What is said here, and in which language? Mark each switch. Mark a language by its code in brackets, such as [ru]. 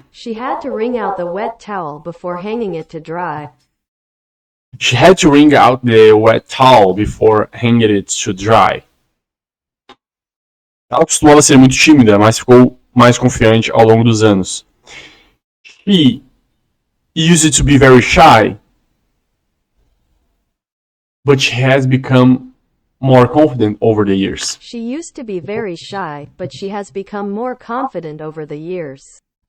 [en] She had to wring out the wet towel before hanging it to dry. She had to wring out the wet towel before hanging it to dry. [pt] Ela costumava ser muito tímida, mas ficou mais confiante ao longo dos anos. [en] She used to be very shy, but she has become more confident over the years. She used to be very shy, but she has become more confident over the years.